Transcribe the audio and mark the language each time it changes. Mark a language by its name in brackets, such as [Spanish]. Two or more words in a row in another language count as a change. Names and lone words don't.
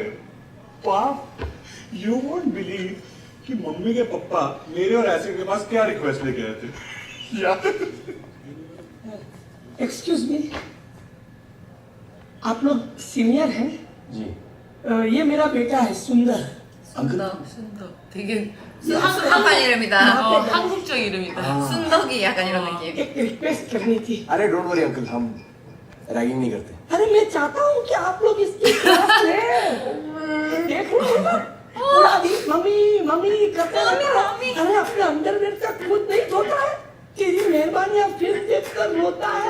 [Hindi] बाप, [English] you won't believe [Hindi] कि मम्मी के पापा मेरे और ऐसे के पास क्या रिक्वेस्ट लेके आए थे यार। [English] excuse me, [Hindi] आप लोग सीनियर हैं? जी ये मेरा बेटा है सुंदर। [Korean] 순덕 되게 한국판 이름이다. 한국적 이름이다. 순덕이 약간 이런 느낌. [Hindi] एक रिक्वेस्ट करनी थी। अरे [English] don't worry uncle, [Hindi] हम रैगिंग नहीं करते। अरे मैं चाहता हूँ कि आप लोग इसकी क्लास लें। देख लो ना, पूरा दिन मम्मी मम्मी करते रहता है। अरे अपने अंडरवेयर तक खुद नहीं धोता है। तेरी मेहरबानी अब फिर देखकर रोता है।